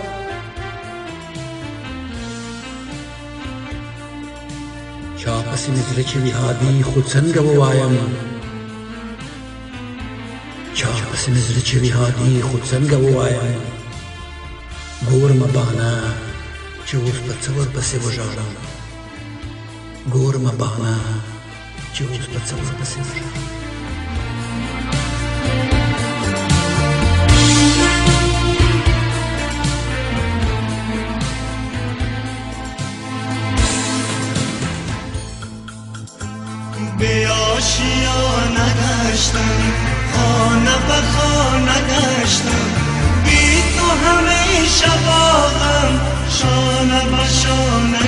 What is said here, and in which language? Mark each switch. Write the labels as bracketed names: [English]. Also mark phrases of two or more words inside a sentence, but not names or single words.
[Pashto] چا پسې مې زړه چوي عادي خو څنګه ووایم چا پسې مې زړه چوي عادي خو څنګه ووایم ګورم بانه چې اوس په څه ورپسې وژاړم ګورم بانه چې اوس په څه ورپسې وژاړم [Persian] به آشیانه گشتم خانه به خانه گشتم بی تو همیشه باغم شانه به شانه